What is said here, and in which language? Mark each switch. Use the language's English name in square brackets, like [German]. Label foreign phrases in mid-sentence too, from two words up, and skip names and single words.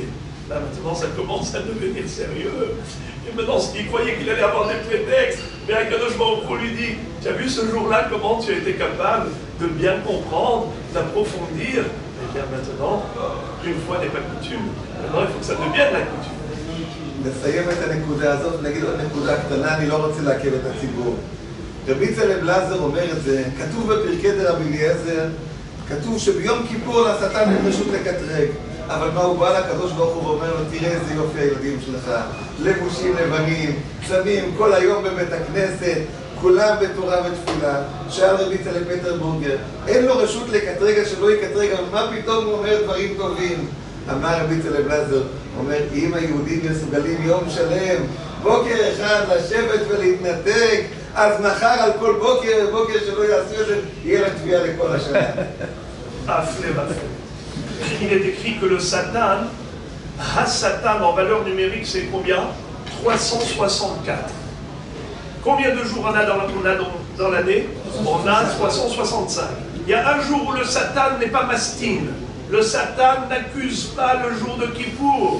[French] Là, maintenant, ça commence à devenir sérieux. Et maintenant, il croyait qu'il allait avoir des prétextes. Mais [Hebrew] הקדוש ברוך הוא [French] lui dit, tu as vu ce jour-là comment tu as été capable de bien comprendre, d'approfondir. Eh bien, maintenant, une fois n'est pas coutume. Maintenant, il faut que ça devienne la coutume. [Hebrew] נסיים את הנקודה הזאת, נגיד עוד נקודה קטנה, אני לא רוצה לעכב את הציבור. רבי צלם לזר אומר את זה, כתוב בפרקי דרבי אליעזר, כתוב שביום כיפור לשטן אין רשות לקטרג. אבל מה הוא בא לקדוש ברוך הוא ואומר לו, תראה איזה יופי הילדים שלך, לבושים לבנים, צמים כל היום בבית הכנסת, כולם בתורה ותפילה. שאל רבי צלם פטרבורגר, אין לו רשות לקטרג, שלא יקטרג, אבל מה פתאום הוא אומר דברים טובים? אמר רבי צלם לזר, אומר, אם היהודים מסוגלים יום שלם, בוקר אחד לשבת ולהתנתק, אז מחר על כל בוקר שלא יעשו את זה, יהיה לה תביעה לכל השנה. [French] Il est écrit que le Satan, Satan en valeur numérique, c'est combien? 364. Combien de jours on a dans l'année? On a 365. Il y a un jour où le Satan n'est pas mastine. Le Satan n'accuse pas le jour de Kippour.